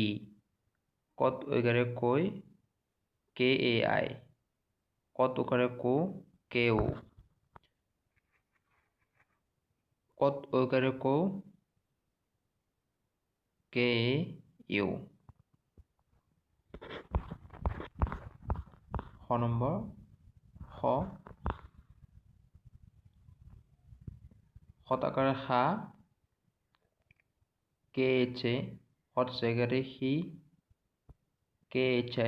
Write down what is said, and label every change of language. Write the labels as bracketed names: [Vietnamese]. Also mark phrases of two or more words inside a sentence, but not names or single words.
[Assamese] কত ঐকাৰে কৈ, [English] K A I. [Assamese] কত উকাৰে কো, [English] K O. [Assamese] কত ঐকাৰে কৌ, [English] K A U. [Assamese] খ নম্বৰ খ, খত আকাৰে খা, [English] K H A. [Assamese] খত হস্যইকাৰে সি, [English] K H I.